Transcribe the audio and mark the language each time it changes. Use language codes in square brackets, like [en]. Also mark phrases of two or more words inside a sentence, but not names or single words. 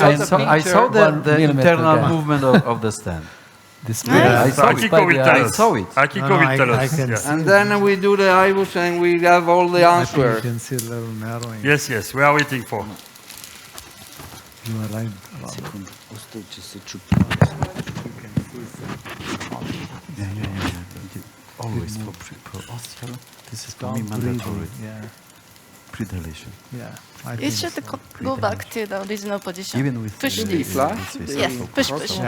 [en] I saw, I saw the 1 millimeter internal gap. movement of the stand. This Yeah. I So saw it. Akiko will tell I us. saw it. Akiko No, will tell I us. can Yeah. see. and then we do the IBUS and we have all the I think you answers. can see a little narrowing. Yes, yes, we are waiting for. You are right. [bg] Секунду. Устойче се чупи. [en] Always for ostial. This is for me Stop breathing. mandatory. Yeah. Predilation. Yeah. I You think should so. go back to the original position. Even with Push uh, the this. flash? this Yes, vessel. push, push, Yeah.